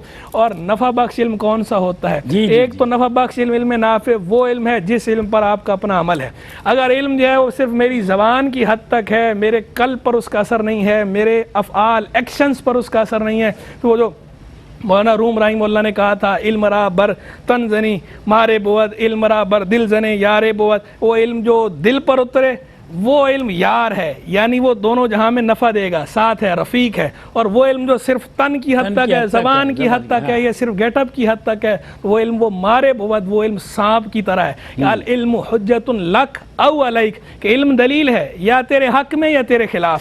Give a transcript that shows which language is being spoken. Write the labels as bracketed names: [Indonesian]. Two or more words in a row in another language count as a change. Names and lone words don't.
[Urdu] اور نفع بخش علم کون سا ہوتا ہے؟ ایک تو نفع بخش علم, [Arabic] علم نافع [Urdu] وہ علم ہے جس علم پر آپ کا اپنا عمل ہے. اگر علم جو ہے وہ صرف میری زبان کی حد تک ہے, میرے قلب پر اس کا اثر نہیں ہے, میرے افعال ایکشنز پر اس کا اثر نہیں ہے, تو وہ جو مولانا روم رحمہ اللہ نے کہا تھا, [Persian] علم را بر تن زنی مارے بود, علم را بر دل زنے یارے بود. [Urdu] وہ علم جو دل پر اترے وہ علم یار ہے, یعنی وہ دونوں جہاں میں نفع دے گا, ساتھ ہے, رفیق ہے. اور وہ علم جو صرف تن کی حد تک ہے, زبان کی حد تک ہے, یا صرف گیٹ اپ کی حد تک ہے, وہ علم وہ [Persian] مارے بود, [Urdu] وہ علم سانپ کی طرح ہے. [Arabic] العلم حجت لک او علیک, [Urdu] کہ علم دلیل ہے یا تیرے حق میں یا تیرے خلاف.